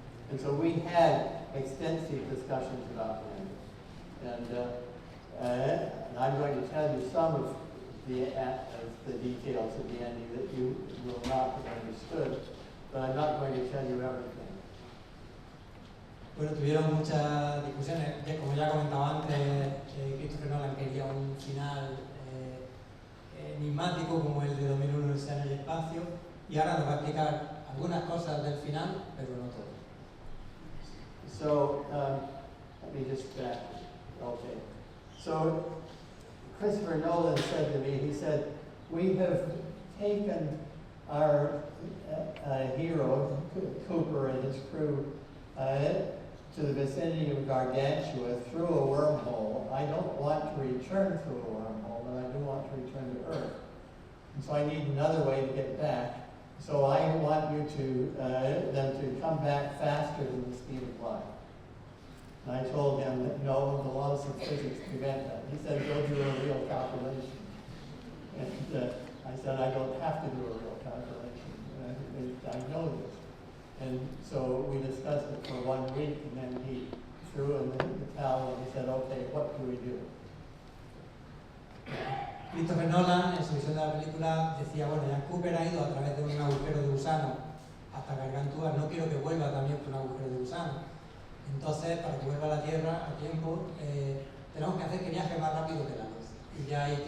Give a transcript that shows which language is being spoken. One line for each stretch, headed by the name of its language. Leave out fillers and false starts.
English: And so we had extensive discussions about the ending. And I'm going to tell you some of the details of the ending that you will not have understood, but I'm not going to tell you everything.
Spanish: Bueno, tuvieron muchas discusiones, como ya comentaba antes, Christopher Nolan quería un final enigmático como el de 2001 Odisea en el espacio, y ahora nos va a explicar algunas cosas del final, pero no todo.
English: So, let me just back. Okay. So, Christopher Nolan said to me, he said, "We have taken our hero, Cooper, and his crew to the vicinity of Gargantua through a wormhole. I don't want to return through a wormhole, but I do want to return to Earth. And so I need another way to get back. So I want you them to come back faster than the speed of light." And I told him that no, the laws of physics prevent that. He said, go do a real calculation. And I said, I don't have to do a real calculation. I know this. And so we discussed it for 1 week, and then he threw in the towel and he said, okay, what do we do?
Spanish: Christopher Nolan, en su visión de la película, decía, bueno, ya Cooper ha ido a través de un agujero de gusano hasta Gargantúa, no quiero que vuelva también por un agujero de gusano. Entonces, para que vuelva a la Tierra a tiempo, tenemos que hacer que viaje más rápido que la luz. Y ya E.T.